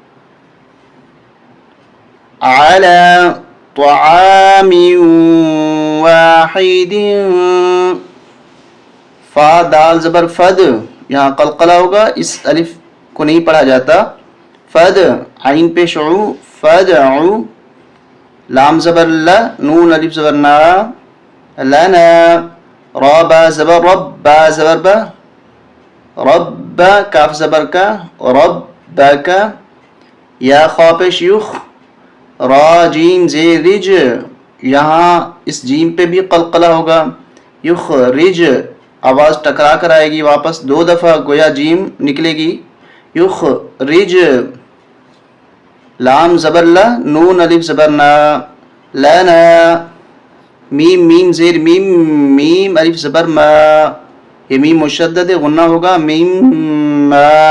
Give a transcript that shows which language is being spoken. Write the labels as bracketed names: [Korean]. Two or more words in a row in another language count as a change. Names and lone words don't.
[Arabic] علا طعام واحد، [Urdu] فا دال زبر فد، یہاں قلقلہ ہوگا، اس الف کو نہیں پڑھا جاتا، فد، عین پیش عو، فدعو، لام زبر ل، نون الف زبر نا، لنا، را با زبر رب، با زبر با، رب، کاف زبر کا، رب کا، یا خا پیش یخ، را جیم زیر رج، یہاں اس جیم پہ بھی قلقلہ ہوگا، یخرج، آواز ٹکرا کر آئے گی واپس، دو دفعہ گویا جیم نکلے گی، یخرج، لام زبر لا، نون الف زبر نا، لنا، میم زیر میم، میم الف زبر ما، یہ میم مشدد غنہ ہوگا، میم ما۔